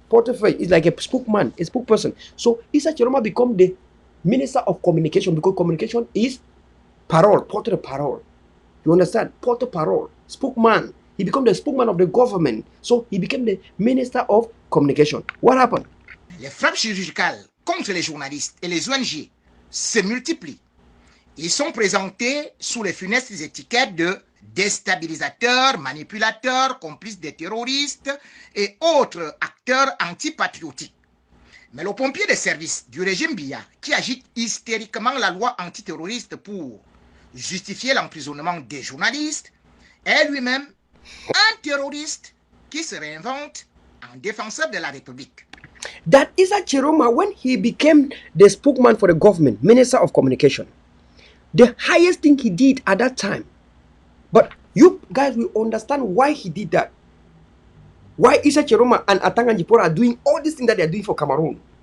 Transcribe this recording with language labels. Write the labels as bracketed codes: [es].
[en] Portefeuille is like a spokesman, a spokesperson. So Issa Cheruma become the Minister of Communication because communication is parole, porte-parole. You understand? Porte-parole, spokesman. He became the spokesman of the government. So he became the Minister of Communication. What happened? [fr] Les frappes chirurgicales contre les journalistes et les ONG se multiplient. Ils sont présentés sous les funestes étiquettes de déstabilisateurs, manipulateurs, complices des terroristes et autres acteurs antipatriotiques. Mais le pompier de service du régime Biya, qui agite hystériquement la loi antiterroriste pour justifier l'emprisonnement des journalistes, est lui-même un terroriste qui se réinvente en défenseur de la République. [en] That Issa Cheruma, when he became the spokesman for the government, Minister of Communication, the highest thing he did at that time, but you guys will understand why he did that. Why Issa Cheruma and Atanga Njipora are doing all these things that they are doing for Cameroon.